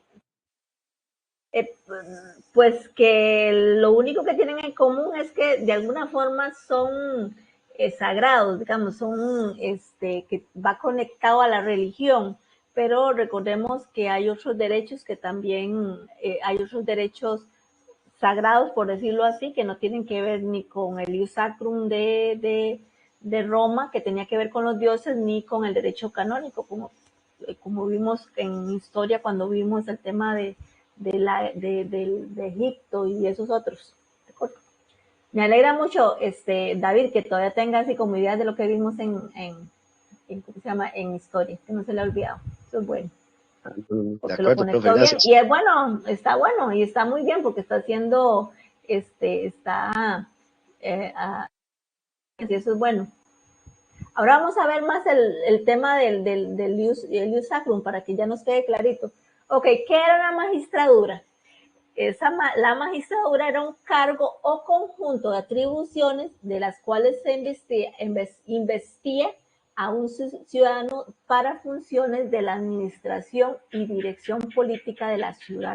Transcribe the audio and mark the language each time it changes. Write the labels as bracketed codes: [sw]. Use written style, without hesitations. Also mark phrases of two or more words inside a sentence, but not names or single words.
[es] pues que lo único que tienen en común es que de alguna forma son sagrados, digamos, son que va conectado a la religión, pero recordemos que hay otros derechos que también, hay otros derechos sagrados, por decirlo así, que no tienen que ver ni con el [la] ius sacrum [es] de Roma, que tenía que ver con los dioses, ni con el derecho canónico, como vimos en historia cuando vimos el tema de Egipto y esos otros. Me alegra mucho, David, que todavía tenga así como ideas de lo que vimos ¿cómo se llama? En historia, que no se le ha olvidado. Eso es bueno, De porque lo acuerdo, profe, conectó bien. gracias. Y es bueno, y está muy bien, porque está haciendo, está, y eso es bueno. Ahora vamos a ver más el tema del [la] ius sacrum, [es] para que ya nos quede clarito. Ok, ¿qué era la magistradura? La magistradura era un cargo o conjunto de atribuciones de las cuales se investía a un ciudadano para funciones de la administración y dirección política de la ciudad.